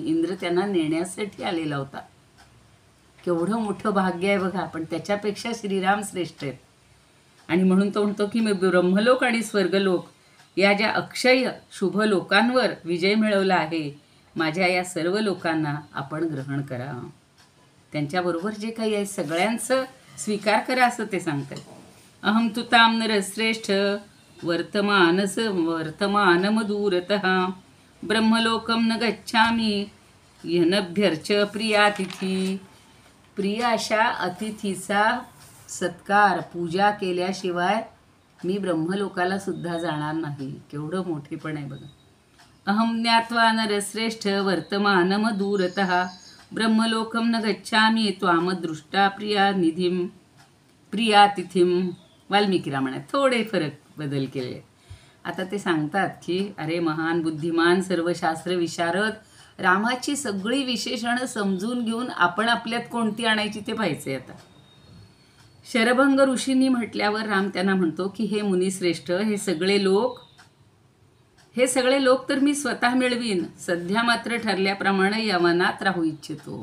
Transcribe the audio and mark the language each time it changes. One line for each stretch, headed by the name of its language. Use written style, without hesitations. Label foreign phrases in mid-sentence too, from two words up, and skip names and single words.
Marathi: इंद्र त्यांना नेण्यासाठी आलेला होता. केवढं मोठं भाग्य आहे बघा, पण त्याच्यापेक्षा श्रीराम श्रेष्ठ आहेत. आणि म्हणून तो म्हणतो की मी ब्रह्मलोक आणि स्वर्गलोक या ज्या अक्षय शुभ लोकांवर विजय मिळवला आहे, माझ्या या सर्व लोकांना आपण ग्रहण करा. त्यांच्याबरोबर जे काही आहे सगळ्यांचं स्वीकार करा असं ते सांगतात.
Sanskrit: अहम तु ताम नरश्रेष्ठ वर्तमानमदूरतः ब्रह्मलोकम न गच्छामि यनभ्यर्च प्रियातिथी.
Marathi: प्रिय अशा अतिथीचा सत्कार पूजा केल्याशिवाय मी ब्रह्मलोकाला सुद्धा जाणार नाही. केवढं मोठेपण आहे बघा.
Sanskrit: अहम ज्ञात्वा नरश्रेष्ठ वर्तमानमदूरतः ब्रह्मलोकम न गच्छामि त्वाम दृष्टा प्रियातिथीम.
Marathi: वाल्मिकी रामायणात थोडे फरक बदल केले. आता ते सांगतात की अरे महान बुद्धिमान सर्वशास्त्र विशारद, रामाची सगळी विशेषणं समजून घेऊन आपण आपल्यात कोणती आणायची ते पाहायचे. आता शरभंग ऋषींनी म्हटल्यावर राम त्यांना म्हणतो की हे मुनिश्रेष्ठ, हे सगळे लोक हे सगळे लोक तर मी स्वतः मिळवीन, सध्या मात्र ठरल्याप्रमाणे या वनात राहू इच्छितो.